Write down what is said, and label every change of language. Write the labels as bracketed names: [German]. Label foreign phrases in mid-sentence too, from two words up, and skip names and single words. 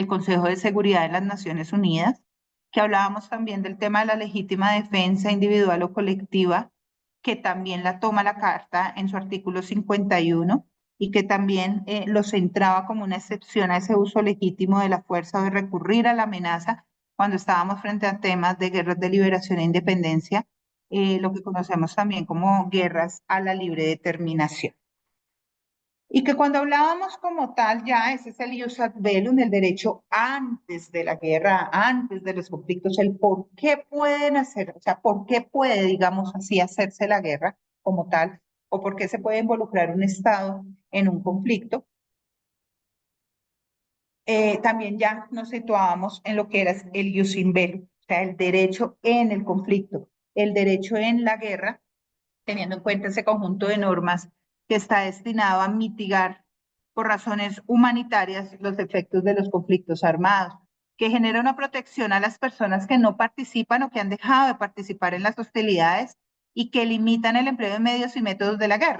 [Spanish] Consejo de Seguridad de las Naciones Unidas, que hablábamos también del tema de la legítima defensa individual o colectiva, que también la toma la Carta en su artículo 51 y que también lo centraba como una excepción a ese uso legítimo de la fuerza o de recurrir a la amenaza cuando estábamos frente a temas de guerras de liberación e independencia, lo que conocemos también como guerras a la libre determinación. Y que cuando hablábamos como tal, ya ese es el [Latin] ius ad bellum, [Spanish] el derecho antes de la guerra, antes de los conflictos, el por qué pueden hacer, o sea, por qué puede, digamos así, hacerse la guerra como tal, o por qué se puede involucrar un Estado en un conflicto. También ya nos situábamos en lo que era el [Latin] ius in bellum, [Spanish] o sea, el derecho en el conflicto, el derecho en la guerra, teniendo en cuenta ese conjunto de normas que está destinado a mitigar por razones humanitarias los efectos de los conflictos armados, que genera una protección a las personas que no participan o que han dejado de participar en las hostilidades y que limitan el empleo de medios y métodos de la guerra.